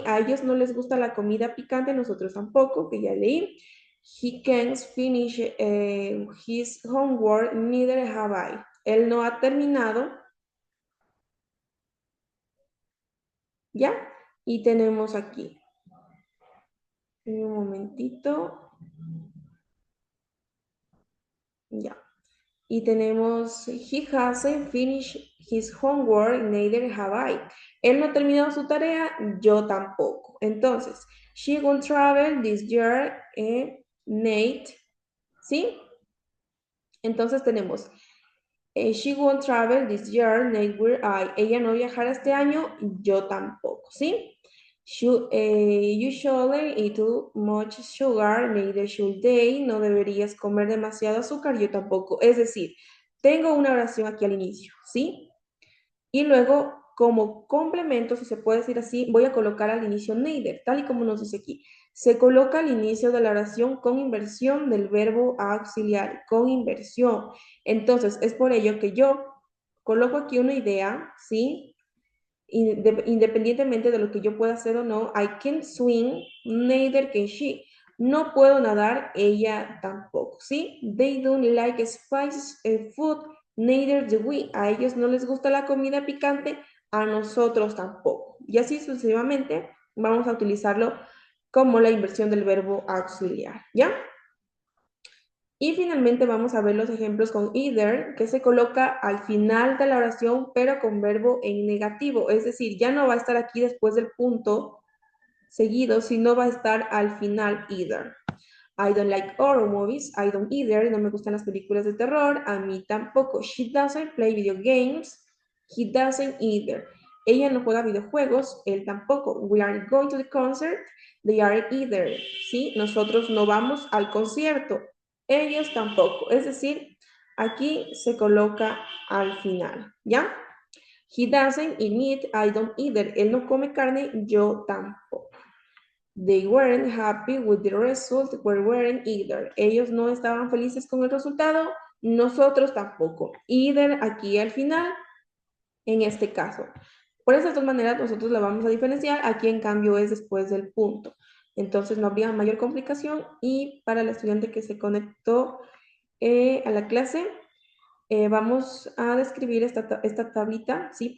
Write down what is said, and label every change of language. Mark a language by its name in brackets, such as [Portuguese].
[Spanish] A ellos no les gusta la comida picante, nosotros tampoco, que ya leí. [English] He can't finish his homework, neither have I. [Spanish] Él no ha terminado, ¿ya? Y tenemos aquí, un momentito, ya. Y tenemos, [English] he hasn't finished his homework, neither have I. [Spanish] Él no ha terminado su tarea, yo tampoco. Entonces, [English] she won't travel this year, Nate, ¿sí? [Spanish] Entonces tenemos, [English] she won't travel this year, neither will I. [Spanish] Ella no viajará este año, yo tampoco, ¿sí? [English] You shouldn't eat too much sugar, neither should they. [Spanish] No deberías comer demasiado azúcar, yo tampoco. Es decir, tengo una oración aquí al inicio, ¿sí? Y luego, como complemento, si se puede decir así, voy a colocar al inicio neither, tal y como nos dice aquí. Se coloca al inicio de la oración con inversión del verbo auxiliar, con inversión. Entonces, es por ello que yo coloco aquí una idea, ¿sí? Independientemente de lo que yo pueda hacer o no, [English] I can swim, neither can she. [Spanish] No puedo nadar, ella tampoco, ¿sí? [English] They don't like spicy food, neither do we. [Spanish] A ellos no les gusta la comida picante, a nosotros tampoco. Y así sucesivamente vamos a utilizarlo como la inversión del verbo auxiliar, ¿ya? Y finalmente vamos a ver los ejemplos con either, que se coloca al final de la oración, pero con verbo en negativo. Es decir, ya no va a estar aquí después del punto seguido, sino va a estar al final either. [English] I don't like horror movies. I don't either. [Spanish] No me gustan las películas de terror. A mí tampoco. [English] She doesn't play video games. He doesn't either. [Spanish] Ella no juega videojuegos. Él tampoco. [English] We are going to the concert. They are either. [Spanish] ¿Sí? Nosotros no vamos al concierto. Ellos tampoco. Es decir, aquí se coloca al final, ¿ya? [English] He doesn't eat meat, I don't either. [Spanish] Él no come carne, yo tampoco. [English] They weren't happy with the result, we weren't either. [Spanish] Ellos no estaban felices con el resultado, nosotros tampoco. Either aquí al final, en este caso. Por esas dos maneras nosotros la vamos a diferenciar, aquí en cambio es después del punto. Entonces no habría mayor complicación y para el estudiante que se conectó a la clase, vamos a describir esta tablita, ¿sí?